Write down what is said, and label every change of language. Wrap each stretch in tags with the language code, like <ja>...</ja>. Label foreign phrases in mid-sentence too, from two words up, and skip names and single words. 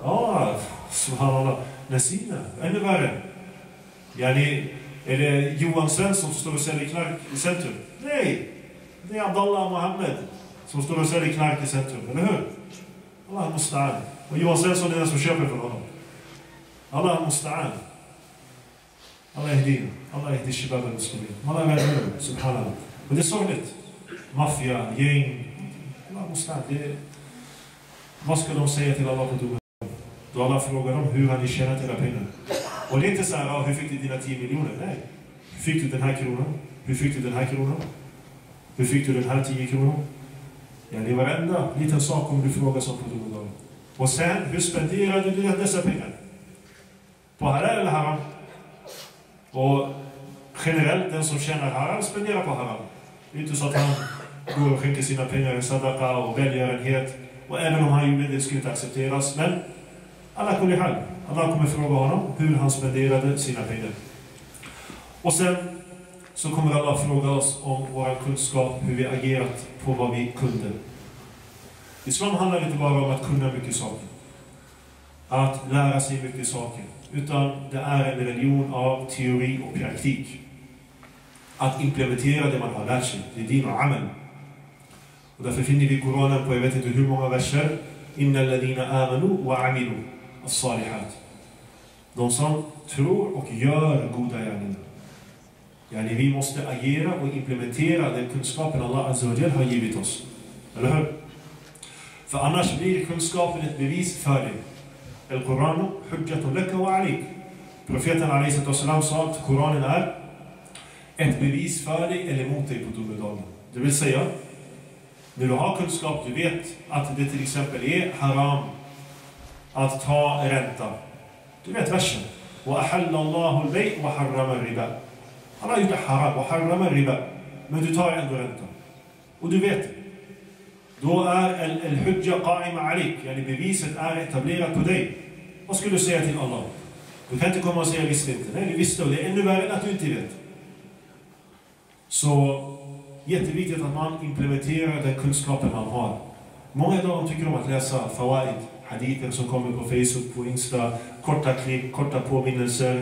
<sv>Ja, subhanallah. Nasina, ännu värre. Yani, är det Johan Svensson som står och säljer knark i centrum? Nej, det är Abdullah Mohammed som står och säljer knark i centrum, eller hur?</sv> <ar>الله المستعان.</ar> <sv>Och Johan Svensson är den som köper för honom.</sv> <ar>الله المستعان. الله اهدنا. الله اهدِ الشباب المسلمين.</ar> <sv>Allah världen, subhanallah. Och det är sorgligt. Maffia, gäng.</sv> <ar>الله المستعان.</ar> <sv>Vad ska de säga till Allah på domen? Då Allah frågar dem hur har ni tjänat era pengar. Och det är inte så här, hur fick du dina 10 miljoner? Nej. Hur fick du den här kronan? Hur fick du den här kronan? Hur fick du den här 10 kronan? Ja, det är varenda liten sak om du frågar som på domedagen. Och sen, hur spenderade du dessa pengar? På halal eller haram? Och generellt, den som tjänar haram spenderar på haram. Det är inte så att han går och skänker sina pengar i sadaqa och välgörenhet. Och även om han gjorde det skulle inte accepteras. Men</sv> <ar>على كل حال.</ar> <sv>Allah kommer fråga honom hur han spenderade sina pengar. Och sen så kommer Allah fråga oss om vår kunskap, hur vi agerat på vad vi kunde. Islam handlar inte bara om att kunna mycket saker. Att lära sig mycket saker. Utan det är en religion av teori och praktik. Att implementera det man har lärt sig. Det är din och amen. Och därför finner vi i Koranen på jag vet inte hur många verser.</sv> <ar>إن الذين آمنوا وعملوا الصالحات.</ar> <sv>De som tror och gör goda gärningar. Yani vi måste agera och implementera den kunskapen</sv> <ar>الله عز وجل</ar> <sv>har givit oss. Eller hur? För annars blir kunskapen ett bevis för dig.</sv> <ar>القرآن حجة لك أو عليك.</ar> <sv>Profeten a.s. sa att Koranen är ett bevis för dig eller mot dig på domedagen. Det vill säga, när du har kunskap, du vet att det till exempel är haram att ta ränta. Du vet versen.</sv> <ar>وأحل الله البيع وحرم الربا.</ar> <sv>Allah gjorde haram och</sv> <ar>حرم الربا.</ar> <sv>Men du tar ändå ränta. Och du vet. Då är</sv> <ar>الحجة قائمة عليك.</ar> <sv>Yani beviset är etablerat på dig. Vad skulle du säga till Allah? Du kan inte komma och säga jag visste inte. Nej, du visste och det är ännu värre än att du inte vet. Så jätteviktigt att man implementerar den kunskapen man har. Många idag tycker om att läsa fawaid, hadither som kommer på Facebook, på Insta, korta klipp, korta påminnelser.</sv>